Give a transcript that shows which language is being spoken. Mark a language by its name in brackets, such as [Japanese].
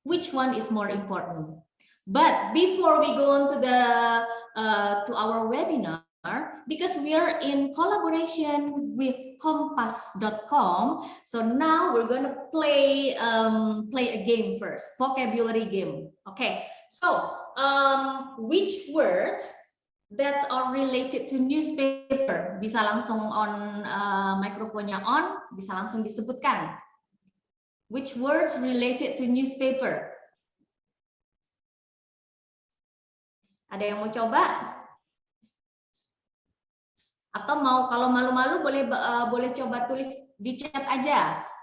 [English] Which one is more important? But before we go on to our webinar, because we are in collaboration with kompas.com, so now we're going to play a game first, vocabulary game. Okay, so which words that are related to newspaper? [Indonesian] Bisa langsung on mikrofonnya on, bisa langsung disebutkan. [English] Which words related to newspaper? [Indonesian] Ada yang mau coba? Atau mau kalau malu-malu boleh coba tulis di chat aja.